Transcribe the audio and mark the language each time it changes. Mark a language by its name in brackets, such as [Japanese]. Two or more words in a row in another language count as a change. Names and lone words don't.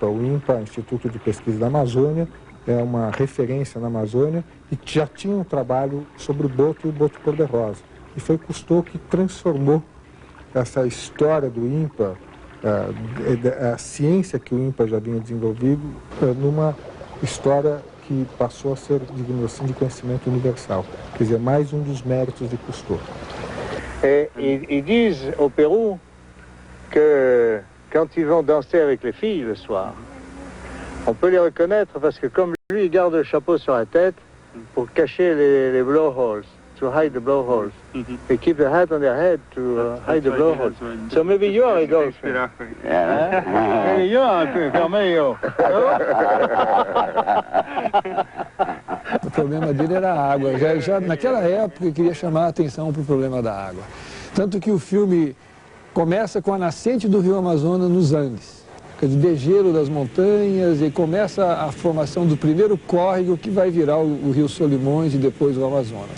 [Portuguese] O INPA, Instituto de Pesquisa da Amazônia, é uma referência na Amazônia e já tinha um trabalho sobre o boto e o boto cor-de-rosa. E foi Cousteau que transformou essa história do INPA, a ciência que o INPA já vinha desenvolvido, numa história que passou a ser, digamos assim, de conhecimento universal. Quer dizer, mais um dos méritos de Cousteau. [French] Ils disent au Pérou que quand ils vont danser avec les filles le soir, on peut les reconnaître parce que comme lui, il garde le chapeau sur la tête pour cacher les blowholes. [English] to hide the blowholes. They keep the hat on their head to hide the blowholes. So maybe you are a ghost. Maybe you are a vermelho. [Portuguese] O problema dele era a água. Já naquela época ele queria chamar a atenção para o problema da água. Tanto que o filme começa com a nascente do rio Amazonas nos Andes. De degelo das montanhas, e começa a formação do primeiro córrego que vai virar o rio Solimões e depois o Amazonas.